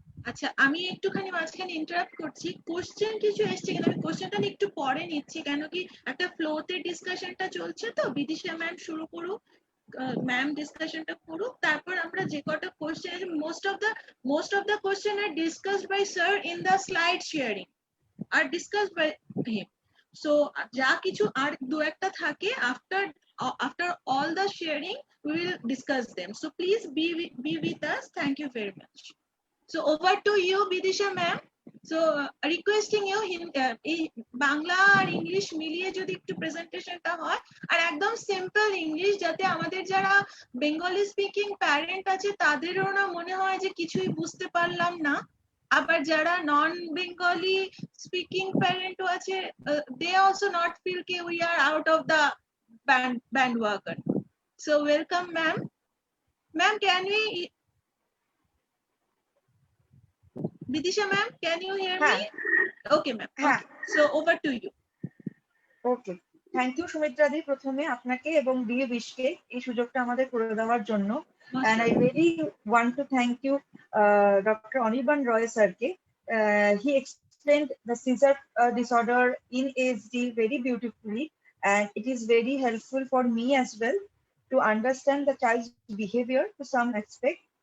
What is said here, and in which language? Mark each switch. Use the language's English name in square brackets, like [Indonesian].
[Bangla] আচ্ছা, আমি একটুখানি মাঝখানে ইন্টারাপ্ট করছি। কোশ্চেন কিছু এসছে, কিন্তু আমি কোশ্চেনটা একটু পরে নিচ্ছি, কেন কি একটা ফ্লোতে ডিসকাশনটা চলছে। তো বিদিশা ম্যাম শুরু করুক, ম্যাম ডিসকাশনটা করুক, তারপর আমরা যে কটা question, [English] most of the question are discussed by sir in the slide sharing, are discussed by him. So [Bangla] যা কিছু আর দু একটা থাকে, [English] after all the sharing we will discuss them. So please be with us. Thank you very much. So over to you, Bidisha ma'am. So requesting you in Bangla আর English মিলিয়ে যদি একটু প্রেজেন্টেশনটা হয়, আর একদম simple English, যাতে আমাদের যারা বেঙ্গলি স্পিকিং প্যারেন্ট আছে তাদেরও না মনে হয় যে কিছুই বুঝতে পারলাম না, আবার যারা নন বেঙ্গলি স্পিকিং প্যারেন্টও আছে, they also not feel ke we are out of the bandwagon. So welcome ma'am. Ma'am, can we, Bidisha ma'am, can you hear me? Okay ma'am. Okay. So over to you. [Bangla] Okay, thank you Sumitra দি, প্রথমে আপনাকে এবং DA বিশকে এই সুযোগটা আমাদের করে দেওয়ার জন্য। [English] And I really want to thank you, Dr. Anirban Roy sirke. He explained the seizure disorder in ASD very beautifully, and it is very helpful for me as well to understand the child's behavior to some aspect.